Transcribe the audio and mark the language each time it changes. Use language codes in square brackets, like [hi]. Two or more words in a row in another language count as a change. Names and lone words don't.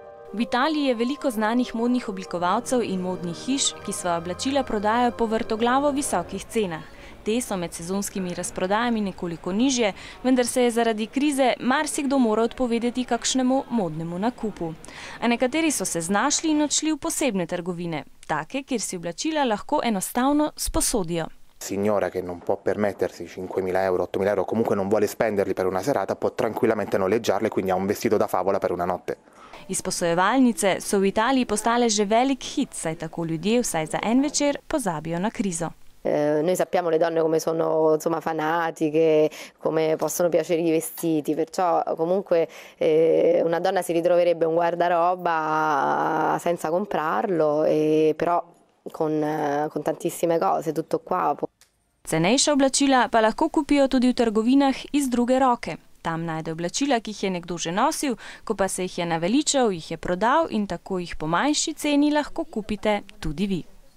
[sl] V Italiji je veliko znanih modnih oblikovalcev in modnih hiš, ki svoja oblačila prodajajo po vrtoglavo visokih cenah. Te so med sezonskimi razprodajami nekoliko nižje, vendar se je zaradi krize marsikdo mora odpovedati kakšnemu modnemu nakupu. A nekateri so se znašli in odšli v posebne trgovine, take, kjer si oblačila lahko enostavno sposodijo. [it] Signora che non può permettersi 5.000 euro, 8.000 euro, comunque non vuole spenderli per una serata, può tranquillamente noleggiarle, quindi ha un vestito da favola per una notte. [sl] Izposojevalnice so v Italiji postale že velik hit, saj tako ljudje vsaj za en večer pozabijo na krizo. [it] Noi sappiamo le donne come sono fanatiche, come possono piacere i vestiti, perciò comunque una donna si ritroverebbe un guardaroba senza comprarlo, però con tantissime cose, tutto qua. [sl] Cenejša oblačila pa lahko kupijo tudi v trgovinah iz druge roke. Tam najde oblačila, ki jih je nekdo že nosil, ko pa se jih je naveličal, jih je prodal in tako jih po manjši ceni lahko kupite tudi vi.